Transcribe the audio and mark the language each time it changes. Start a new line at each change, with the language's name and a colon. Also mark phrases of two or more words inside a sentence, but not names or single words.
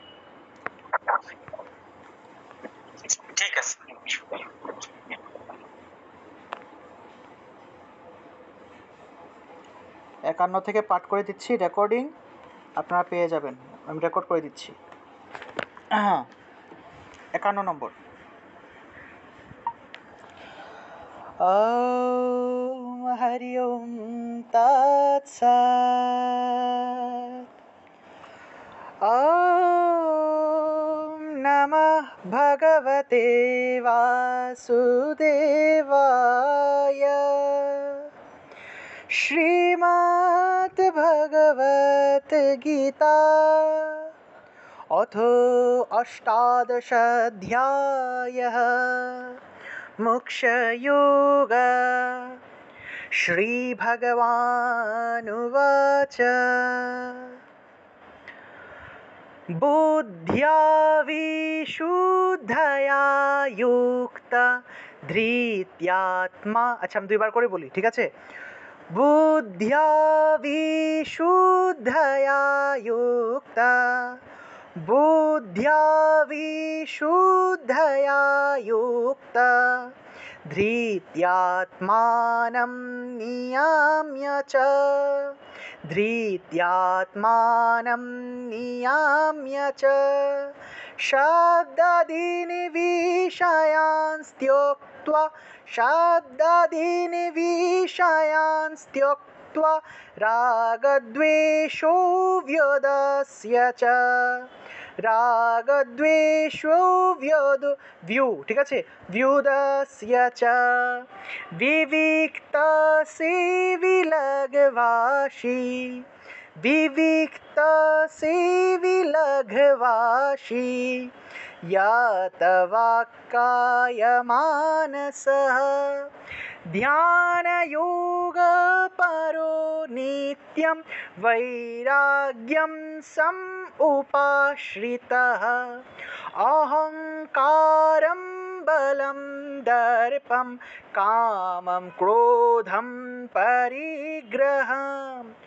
Bangla: ঠিক আছে। 51 থেকে পাঠ করে দিচ্ছি, রেকর্ডিং আপনারা পেয়ে যাবেন, আমি রেকর্ড করে দিচ্ছি। 51 নম্বর।
Sanskrit: ওম হরি ওম তৎসৎ। ওম নমঃ ভগবতে বাসুদেবায়। শ্রীমদ্ ভগবত গীতা অথ অষ্টাদশ অধ্যায়ः। মোক্ষযোগः। श्रीभगवानुवाच बुद्ध्या विशुद्धया युक्त धृत्यात्मा,
Bangla: আচ্ছা হম দুইবার করে বলি, ঠিক আছে?
Sanskrit: बुद्ध्या विशुद्धया युक्त, बुद्ध्या विशुद्धया युक्त धृत्यात्मानं नियाम्य च, धृत्यात्मानं नियाम्य च शब्दादीन् विषयान् त्यक्त्वा, शब्दादीन् विषयान् त्यक्त्वा रागद्वेषो व्योदस्य च,
Bangla: रागद्वेषो ঠিক আছে,
Sanskrit: व्योदस्य च विविक्तसेवी लघ्वासी, विविक्तसेवी लघ्वासी यतवाक्कायमानसः ध्यानयोगपरो नित्यं वैराग्यं समुपाश्रितः अहङ्कारं बलं दर्पं कामं क्रोधं परिग्रहम्